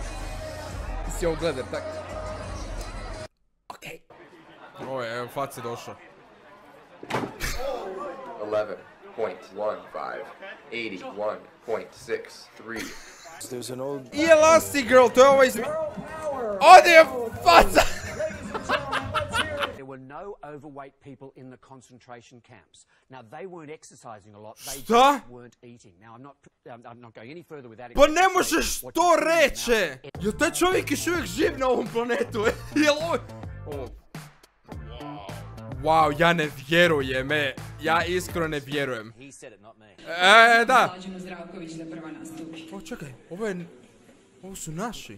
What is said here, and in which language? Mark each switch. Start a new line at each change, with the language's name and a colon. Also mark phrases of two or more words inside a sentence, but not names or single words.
Croatian: Ti si ovo gledar, tak? Okej. Ovo je, evo, faci došao. 11.15, 81.63. I Elastigirl, to je ovo izmi... Ovdje je faca!
English: There were no overweight people in the concentration camps. Now they weren't exercising a lot. They just weren't eating. Now I'm not going any further with that.
Croatian: Pa ne možeš to reći! Jel taj čovjek još uvijek živ na ovom planetu? Jel ovo... Wow, ja ne vjerujem, ja iskreno ne vjerujem. Da. O, čekaj, ovo su naši.